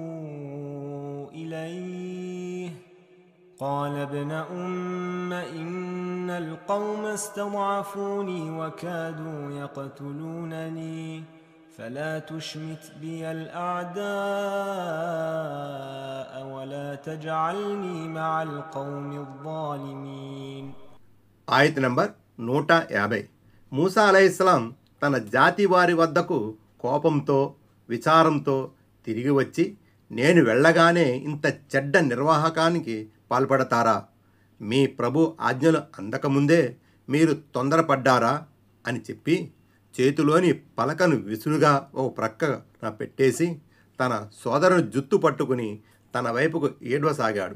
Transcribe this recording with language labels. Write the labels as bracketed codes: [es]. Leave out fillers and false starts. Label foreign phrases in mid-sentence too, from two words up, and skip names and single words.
[ar] إليه قال ابن أم إن القوم استضعفوني وكادوا يقتلونني فلا تشمت بي الأعداء ولا تجعلني مع القوم الظالمين. [te] ఆయత్ నంబర్ 150. మూసా అలైహిస్సలాం తన జాతి వారి వద్దకు కోపంతో విచారంతో తిరిగి వచ్చి, నేను వెళ్ళగానే ఇంత చెడ్డ నిర్వాహకానికి పాల్పడతారా? మీ ప్రభు ఆజ్ఞలు అందకముందే మీరు తొందరపడ్డారా అని చెప్పి చేతిలోని పలకను విసురుగా ఒక ప్రక్కన పెట్టేసి తన సోదరుని జుత్తు పట్టుకుని తన వైపుకు ఏడవసాగాడు.